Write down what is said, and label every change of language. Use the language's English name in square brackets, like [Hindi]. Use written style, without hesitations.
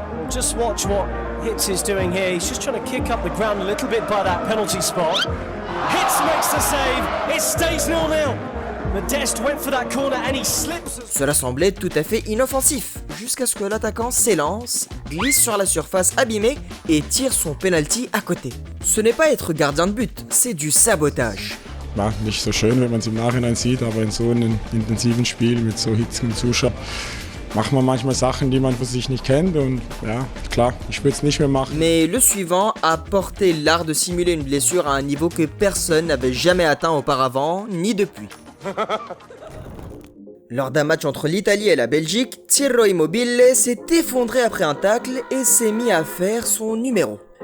[English] Just watch what Hitz is doing here. He's just trying to kick up the ground a little bit by that penalty spot. Hitz makes the save. It stays 0-0. Modeste went for that corner and he slips. [French] Cela semblait tout à fait inoffensif, jusqu'à ce que l'attaquant s'élance, glisse sur la surface abîmée et tire son penalty à côté. Ce n'est pas être gardien de but, c'est du sabotage. [German] Ja, nicht so schön, wenn man es im Nachhinein sieht, aber in so einem intensiven Spiel mit so hitzigen Zuschauern macht man manchmal Sachen, die man für sich nicht kennt und ja, klar, ich würde es nicht mehr machen. [French] Mais le suivant a porté l'art de simuler une blessure à un niveau que personne n'avait jamais atteint auparavant, ni depuis. Lors d'un match entre l'Italie et la Belgique, Ciro Immobile s'est effondré après un tacle et s'est mis à faire son numéro.